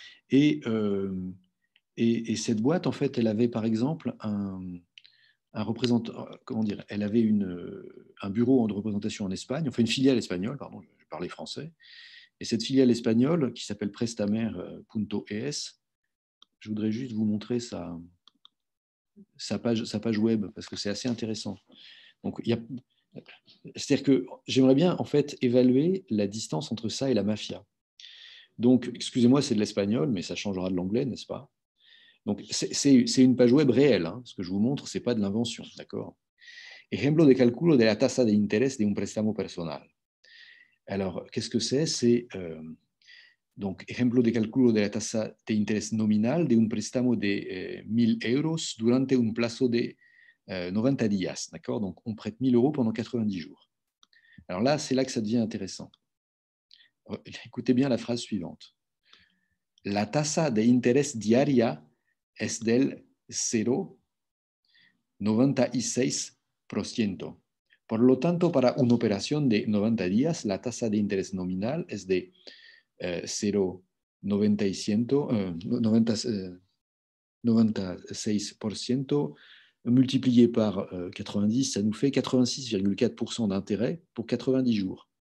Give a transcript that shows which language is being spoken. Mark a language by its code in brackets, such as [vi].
[fr] Et, et cette boîte, en fait, elle avait par exemple un représentant, comment dire, elle avait un bureau de représentation en Espagne, enfin une filiale espagnole, pardon, je parlais français, et cette filiale espagnole qui s'appelle Prestamer.es, je voudrais juste vous montrer sa page web parce que c'est assez intéressant. Donc, c'est-à-dire que j'aimerais bien en fait évaluer la distance entre ça et la mafia. Donc, excusez-moi, c'est de l'espagnol, mais ça changera de l'anglais, n'est-ce pas? Donc, c'est une page web réelle. Hein. Ce que je vous montre, c'est pas de l'invention, d'accord? [es] Ejemplo de cálculo de la tasa de interés de un préstamo personal. [fr] Alors, qu'est-ce que c'est? C'est donc [es] ejemplo de cálculo de la tasa de interés nominal de un préstamo de 1.000 euros durante un plazo de 90 días, [fr] d'accord? Donc, on prête 1 000 euros pendant 90 jours. Alors là, c'est là que ça devient intéressant. Écoutez bien la phrase suivante. [es] La tasa de interés diaria es del 0,96%. Por lo tanto, para una operación de 90 días, la tasa de interés nominal es de 0,96% [fr] multiplié par 90, ça nous fait 86,4% d'intérêt pour 90 jours.